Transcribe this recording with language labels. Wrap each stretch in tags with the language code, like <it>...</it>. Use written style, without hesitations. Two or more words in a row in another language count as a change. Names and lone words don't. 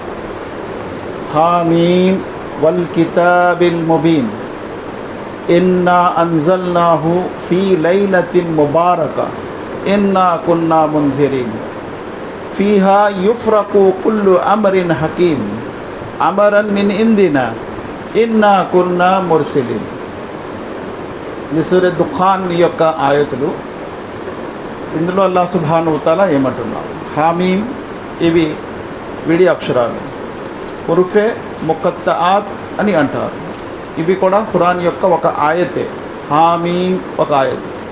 <ar>حم والكتاب المبين إنا أنزلناه في ليلة مباركة إنا كنا منذرين فيها يفرق كل أمر حكيم أمرا من عندنا إنا كنا مرسلين.</ar> <te>ఇది సూరా దుఖాన్ యొక్క ఆయతులు. ఇందులో అల్లాహ్</te> <ar>سبحانه وتعالى</ar> <te>ఏమంటున్నారు? హామీమ్, ఇవి విడి అక్షరాలు,</te> <ur>حروفِ مقطعات</ur> <te>అని అంటారు. ఇవి కూడా ఖురాన్ యొక్క ఒక ఆయతే. హామీమ్ ఒక ఆయత్.</te>